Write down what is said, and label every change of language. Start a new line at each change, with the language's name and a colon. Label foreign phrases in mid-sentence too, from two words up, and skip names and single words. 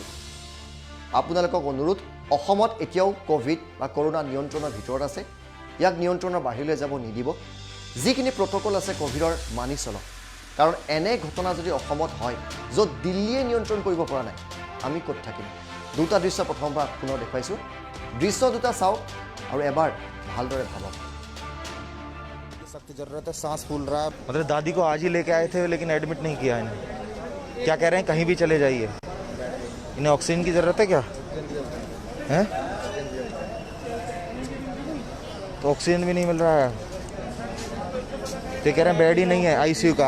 Assamese: আপোনালোকক অনুৰোধ, অসমত এতিয়াও কোভিড বা কৰোনা নিয়ন্ত্ৰণৰ ভিতৰত আছে, ইয়াক নিয়ন্ত্ৰণৰ বাহিৰলৈ যাব নিদিব। যিখিনি প্ৰট'কল আছে কোভিডৰ মানি চলক, কাৰণ এনে ঘটনা যদি অসমত হয় য'ত দিল্লীয়ে নিয়ন্ত্ৰণ কৰিব পৰা নাই, আমি ক'ত থাকিম? দুটা দৃশ্য প্ৰথমবাৰ পুনৰ দেখুৱাইছোঁ। দৃশ্য দুটা চাওক আৰু এবাৰ ভালদৰে ভাবক।
Hindi: सख्त जरूरत है, सांस फूल रहा है। मतलब दादी को आज ही लेके आए थे, लेकिन एडमिट नहीं किया इन्हें। क्या कह रहे हैं, कहीं भी चले जाइए, इन्हें ऑक्सीजन की ज़रूरत है क्या है? तो ऑक्सीजन भी नहीं मिल रहा है, तो कह रहे हैं बेड ही नहीं है आईसीयू का।